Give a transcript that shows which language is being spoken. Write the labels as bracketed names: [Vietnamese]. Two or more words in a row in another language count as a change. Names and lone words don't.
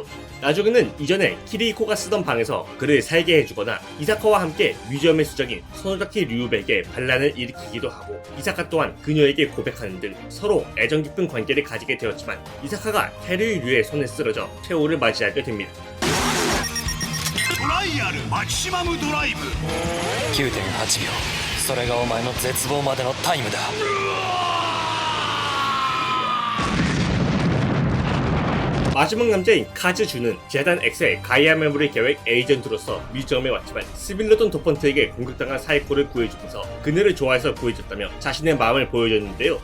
[Korean] 나중에는 이전에 키리히코가 쓰던 방에서 그를 살게 해주거나 이사카와 함께 뮤지엄의 수장인 소노자키 류백에 반란을 일으키기도 하고 이사카 또한 그녀에게 고백하는 등 서로 애정 깊은 관계를 가지게 되었지만 이사카가 테르이 류의 손에 쓰러져 최후를 맞이하게 됩니다. [Japanese] トライアルマキシマムドライブ 9.8 秒それがお前の絶望までのタイムだ [Korean] 마지막 남자인 카즈주는 재단 X의 가이아 메모리 계획 에이전트로서 뮤지엄에 왔지만 스빌러돈 도폰트에게 공격당한 사에코를 구해주면서 그녀를 좋아해서 구해줬다며 자신의 마음을 보여줬는데요.